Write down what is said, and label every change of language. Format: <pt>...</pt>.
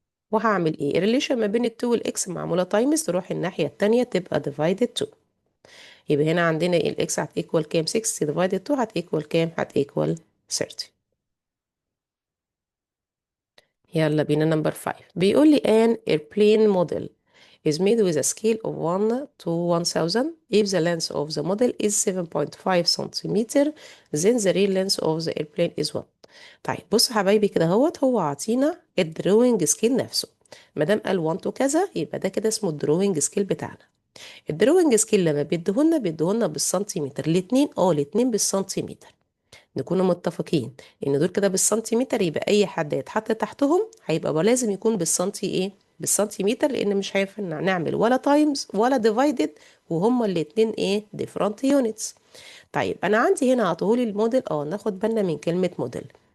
<ar>وهعمل ايه؟ الريليشن ما بين ال 2 والاكس معموله تايمز، تروح الناحيه التانية تبقى</ar> <en>divided 2.</en> <ar>يبقى هنا عندنا الاكس هتيكوال كام؟ 60</ar> <en>divided 2</en> <ar>هتيكوال كام؟ هتيكوال 30. يلا بينا نمبر 5. بيقول لي</ar> <en>an airplane model is made with a scale of 1 to 1000 if the length of the model is 7.5 centimeter then the real length of the airplane is 1.</en> <ar>طيب بص حبايبي كده اهوت، هو عاطينا الدروينج سكيل نفسه. ما دام قال 1 to كذا يبقى ده كده اسمه الدروينج سكيل بتاعنا. الدروينج سكيل لما بيديهولنا بالسنتيمتر. الاتنين بالسنتيمتر. نكونوا متفقين ان دول كده بالسنتيمتر، يبقى اي حد يتحط تحتهم هيبقى بقى لازم يكون بالسنتي ايه؟ بالسنتيمتر، لان مش هينفع نعمل ولا تايمز ولا ديفايدد وهما الاتنين ايه؟ ديفرنت يونتس. طيب انا عندي هنا عطولي الموديل. ناخد بالنا من كلمة موديل.</ar>